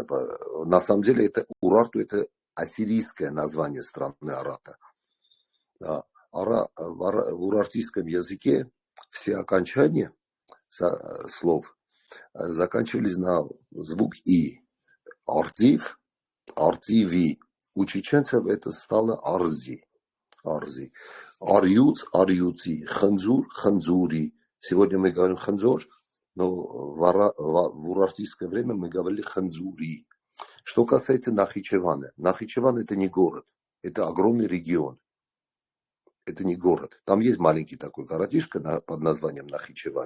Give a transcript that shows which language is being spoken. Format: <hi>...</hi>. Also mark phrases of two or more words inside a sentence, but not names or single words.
<ru>На самом деле это Урарту, это ассирийское название страны Арата. В урартийском языке все окончания слов заканчивались на звук «и». Арцив, арциви. У чеченцев это стало арзи. Арюц, арюци. Ханзур, ханзури. Сегодня мы говорим ханзур, но в урартийское время мы говорили ханзури. Что касается Нахичевана. Нахичеван это не город, это огромный регион. Это не город. Там есть маленький такой городишко под названием Нахичеван.</ru>